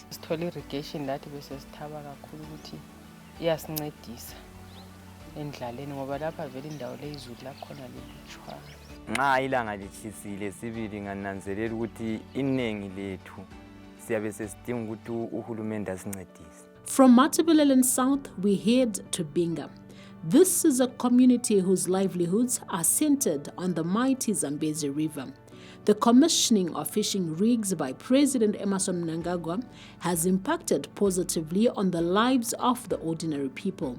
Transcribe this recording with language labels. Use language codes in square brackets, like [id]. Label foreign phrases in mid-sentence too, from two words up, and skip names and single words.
[nd] Sithole irrigation lathi bese sithaba kakhulu ukuthi iyasincedisa endlaleni ngoba lapha vele indawo lezulu lakhona lelutshwana. Nxa ilanga lithisile sibili ngananzelela ukuthi iningi lethu siyabe sesidinga ukuthi uhulumende asincedise. [en] From Matabeleland South, we head to Binga. This is a community whose livelihoods are centered on the mighty Zambezi River. The commissioning of fishing rigs by President Emmerson Mnangagwa has impacted positively on the lives of the ordinary people.